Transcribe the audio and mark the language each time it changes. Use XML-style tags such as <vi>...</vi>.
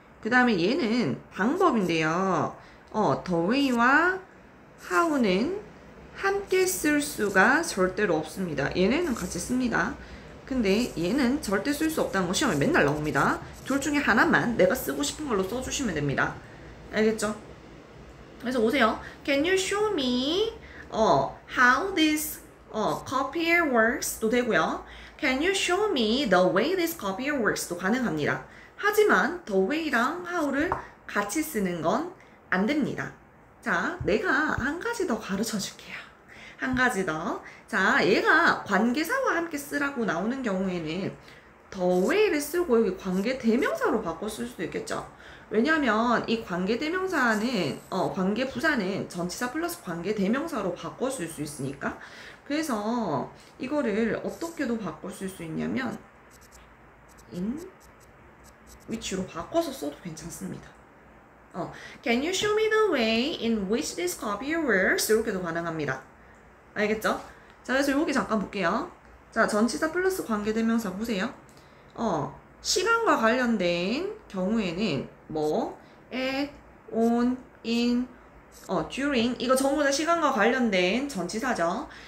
<ko>그 다음에 얘는 방법인데요. the way와 how는 함께 쓸 수가 절대로 없습니다. 얘네는 같이 씁니다. 근데 얘는 절대 쓸 수 없다는 거 시험에 맨날 나옵니다. 둘 중에 하나만 내가 쓰고 싶은 걸로 써주시면 됩니다. 알겠죠? 그래서 오세요.</ko> <en>Can you show me how this copier works?</en> <ko>도 되고요.</ko> <en>Can you show me the way this copier works?</en> <ko>도 가능합니다. 하지만 the way랑 how를 같이 쓰는 건 안 됩니다. 자, 내가 한 가지 더 가르쳐 줄게요. 한 가지 더. 자, 얘가 관계사와 함께 쓰라고 나오는 경우에는 the way를 쓰고 여기 관계 대명사로 바꿔 쓸 수도 있겠죠. 왜냐하면 이 관계 대명사는 관계 부사는 전치사 플러스 관계 대명사로 바꿔 쓸 수 있으니까. 그래서 이거를 어떻게도 바꿔 쓸 수 있냐면 in which로 바꿔서 써도 괜찮습니다.</ko> <en>Can you show me the way in which this copier works?</en> <ko>이렇게도 가능합니다. 알겠죠? 자, 그래서 여기 잠깐 볼게요. 자, 전치사 플러스 관계 대명사 보세요. 시간과 관련된 경우에는 뭐 at, on, in, during 이거 전부 다 시간과 관련된 전치사죠.</ko>